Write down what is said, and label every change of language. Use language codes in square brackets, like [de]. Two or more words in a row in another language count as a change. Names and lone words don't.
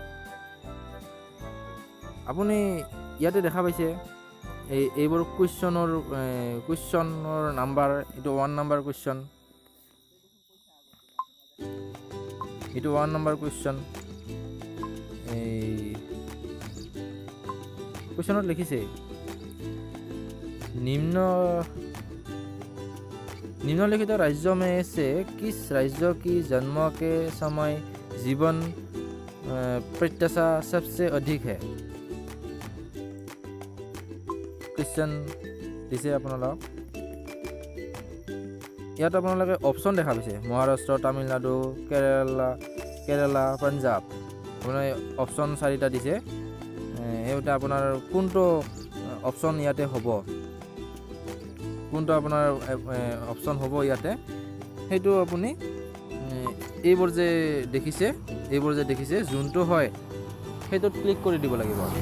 [as] আপুনি ইয়াতে দেখা পাইছে এইবোৰ কুৱেশ্যনৰ নাম্বাৰ, এইটো 1 নম্বৰ কুৱেশ্যন, এইটো 1 নম্বৰ কুৱেশ্যন। এই কুৱেশ্যনত লিখিছে [hi] निम्नलिखित राज्यों में से किस राज्य की जन्म के समय जीवन प्रत्याशा सबसे अधिक है? [as] क्वेश्चन दिसे আপোনালোক ইয়াত আপোনালোকে অপশ্যন দেখা পাইছে মহাৰাষ্ট্ৰ, তামিলনাডু, কেৰালা, পাঞ্জাব। আপোনাৰ অপশ্যন 4টা দিছে। এইটা আপোনাৰ কোনটো অপশ্যন ইয়াতে হ'ব, কোনটো আপোনাৰ অপশ্যন হ'ব ইয়াতে, সেইটো আপুনি এইবোৰ যে দেখিছে যোনটো হয় সেইটোত ক্লিক কৰি দিব লাগিব।